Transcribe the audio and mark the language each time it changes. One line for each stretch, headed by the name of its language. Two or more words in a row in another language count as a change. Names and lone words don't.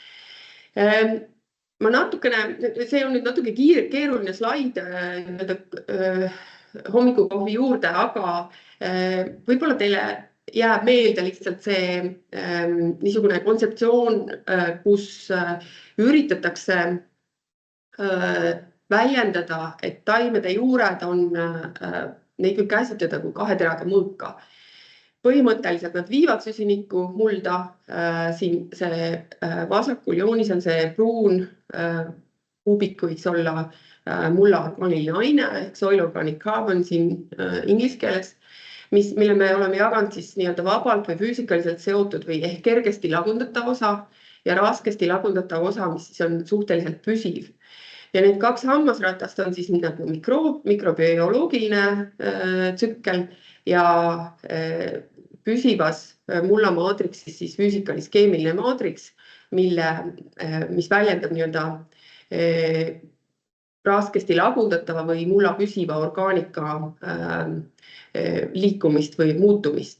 Estonian: Ma natukene, see on nüüd natuke keeruline slaid hommikukohvi juurde, aga võib-olla teile jääb meelde lihtsalt see niisugune kontseptsioon, kus üritatakse väljendada, et taimede juured on, neid võib käsitleda kui kahe teraga mõõka. Põhimõtteliselt nad viivad süsinikku mulda, siin see vasakul joonis on see pruun kuubik võiks olla mulla orgaaniline aine ehk
English: soil organic carbon
Estonian: siin inglise keeles, mille me oleme jaganud siis nii-öelda vabalt või füüsikaliselt seotud või ehk kergesti lagundatav osa ja raskesti lagundatav osa, mis siis on suhteliselt püsiv. Ja need kaks hammasratast on siis nagu mikrobioloogiline tsükkel ja püsivas mulla maatriksis siis füüsikalis-keemiline maatriks, mis väljendab nii-öelda raskesti lagundatava või mulla püsiva orgaanika liikumist või muutumist.